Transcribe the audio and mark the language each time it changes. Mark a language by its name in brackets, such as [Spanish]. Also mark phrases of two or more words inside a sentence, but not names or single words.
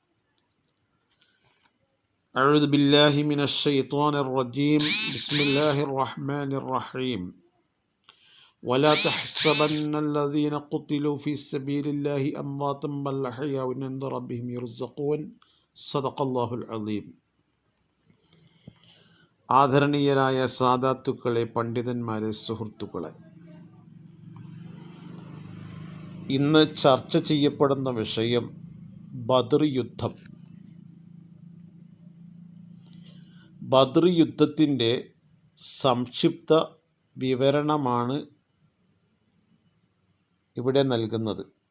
[Arabic] أعوذ بالله من الشيطان الرجيم. بسم الله الرحمن الرحيم. ولا تحسبن الذين قتلوا في سبيل الله أمواتا بل أحياء عند ربهم يرزقون. صدق الله العظيم. [Malayalam] ആദരണീയരായ സാദാത്തുക്കളെ, പണ്ഡിതന്മാരെ, സുഹൃത്തുക്കളെ, ഇന്ന് ചർച്ച ചെയ്യപ്പെടുന്ന വിഷയം ബദർ യുദ്ധം. ബദർ യുദ്ധത്തിൻ്റെ സംക്ഷിപ്ത വിവരണമാണ് ഇവിടെ നൽകുന്നത്.